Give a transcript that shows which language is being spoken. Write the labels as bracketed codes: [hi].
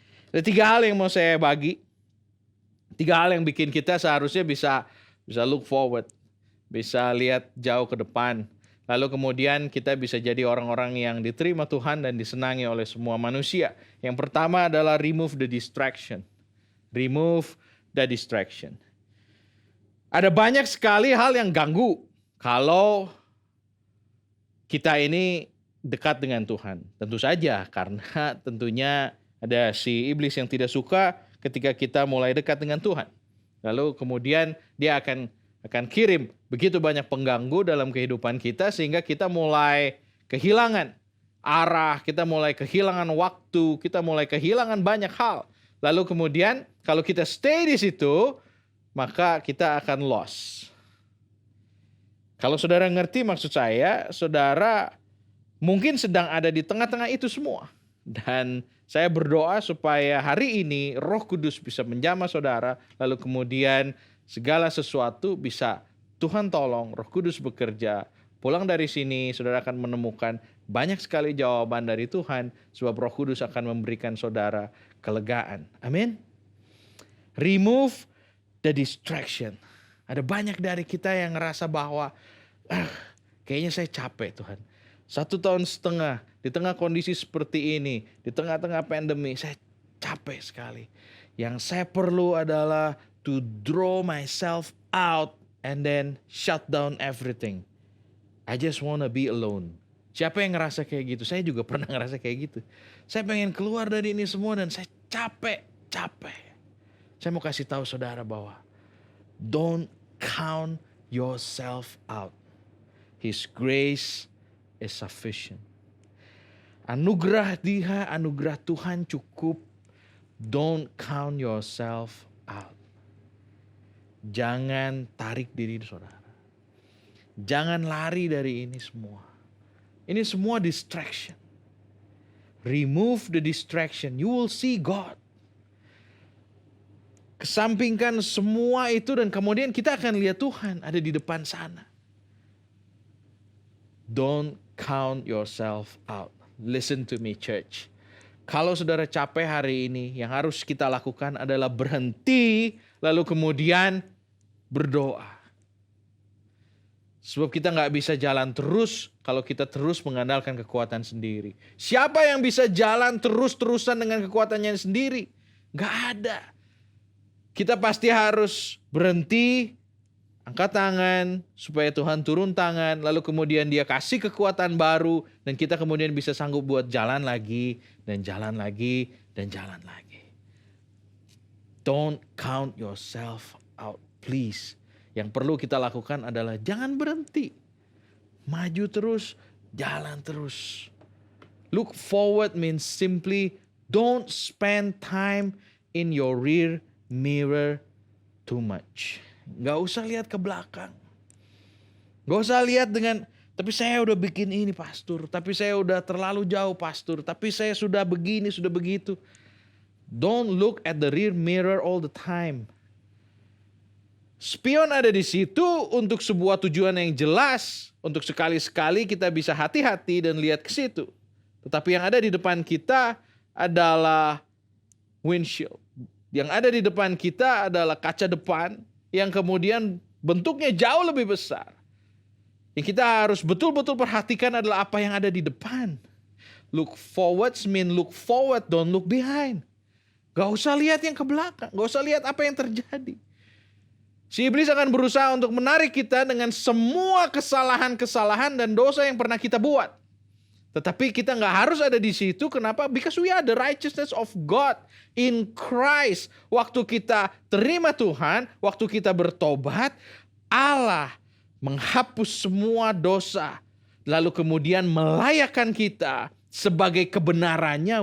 [id] Ada 3 hal yang mau saya bagi. 3 hal yang bikin kita seharusnya bisa [en] look forward, [id] bisa lihat jauh ke depan. Lalu kemudian kita bisa jadi orang-orang yang diterima Tuhan dan disenangi oleh semua manusia. Yang pertama adalah [en] remove the distraction. Remove the distraction. [id] Ada banyak sekali hal yang ganggu kalau kita ini dekat dengan Tuhan. Tentu saja karena tentunya ada si iblis yang tidak suka ketika kita mulai dekat dengan Tuhan. Lalu kemudian dia akan kirim begitu banyak pengganggu dalam kehidupan kita sehingga kita mulai kehilangan arah, kita mulai kehilangan waktu, kita mulai kehilangan banyak hal. Lalu kemudian kalau kita stay di situ, maka kita akan lost. Kalau saudara ngerti maksud saya, saudara mungkin sedang ada di tengah-tengah itu semua. Dan saya berdoa supaya hari ini Roh Kudus bisa menjamah saudara, lalu kemudian segala sesuatu bisa Tuhan tolong, Roh Kudus bekerja. Pulang dari sini saudara akan menemukan banyak sekali jawaban dari Tuhan, sebab Roh Kudus akan memberikan saudara kelegaan. Amin. [en] Remove the distraction. [id] Ada banyak dari kita yang ngerasa bahwa kayaknya saya capek Tuhan. 1,5 tahun di tengah kondisi seperti ini, di tengah-tengah pandemi, saya capek sekali. Yang saya perlu adalah [en] to draw myself out and then shut down everything. I just wanna be alone. [id] Siapa yang ngerasa kayak gitu? Saya juga pernah ngerasa kayak gitu. Saya pengen keluar dari ini semua dan saya capek. Saya mau kasih tahu saudara bahwa [en] don't count yourself out. His grace is sufficient. [id] Anugerah Tuhan cukup. [en] Don't count yourself out. [id] Jangan tarik diri saudara. Jangan lari dari ini semua. Ini semua distraction. [en] Remove the distraction. You will see God. [id] Kesampingkan semua itu dan kemudian kita akan lihat Tuhan ada di depan sana. [en] Don't count yourself out. Listen to me, church. [id] Kalau saudara capek hari ini, yang harus kita lakukan adalah berhenti, lalu kemudian berdoa. Sebab kita nggak bisa jalan terus kalau kita terus mengandalkan kekuatan sendiri. Siapa yang bisa jalan terus-terusan dengan kekuatannya sendiri? Nggak ada. Kita pasti harus berhenti, angkat tangan supaya Tuhan turun tangan, lalu kemudian dia kasih kekuatan baru dan kita kemudian bisa sanggup buat jalan lagi dan jalan lagi dan jalan lagi. [en] Don't count yourself out, please. [id] Yang perlu kita lakukan adalah jangan berhenti. Maju terus, jalan terus. [en] Look forward means simply don't spend time in your rear mirror too much. [id] Gak usah lihat ke belakang. Gak usah lihat dengan, tapi saya udah bikin ini pastor, tapi saya udah terlalu jauh pastor, tapi saya sudah begini, sudah begitu. [en] Don't look at the rear mirror all the time. [id] Spion ada di situ untuk sebuah tujuan yang jelas, untuk sekali-sekali kita bisa hati-hati dan lihat ke situ. Tetapi yang ada di depan kita adalah windshield. Yang ada di depan kita adalah kaca depan yang kemudian bentuknya jauh lebih besar. Yang kita harus betul-betul perhatikan adalah apa yang ada di depan. [en] Look forward mean look forward, don't look behind. [id] Gak usah lihat yang ke belakang, gak usah lihat apa yang terjadi. Si iblis akan berusaha untuk menarik kita dengan semua kesalahan-kesalahan dan dosa yang pernah kita buat. Tetapi kita gak harus ada di situ. Kenapa? [en] Because we are the righteousness of God in Christ. [id] Waktu kita terima Tuhan, waktu kita bertobat, Allah menghapus semua dosa. Lalu kemudian melayakkan kita sebagai kebenarannya.